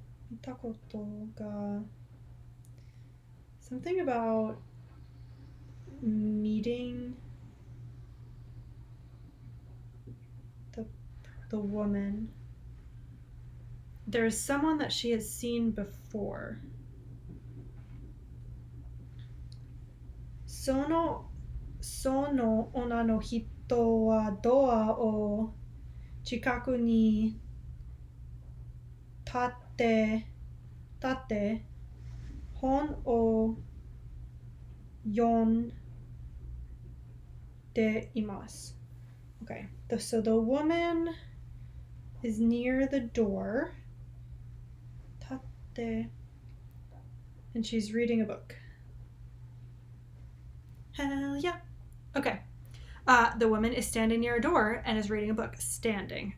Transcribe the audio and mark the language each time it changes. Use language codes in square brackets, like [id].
[ja] 見たことが [en] something about meeting the woman. There's someone that she has seen before. [ja] その女の人はドアを近くに立って本を読んでいます。 [en] Okay, so the woman is near the door. [ja] 立って [en] and she's reading a book. Hell yeah. Okay. The woman is standing near a door and is reading a book. Standing.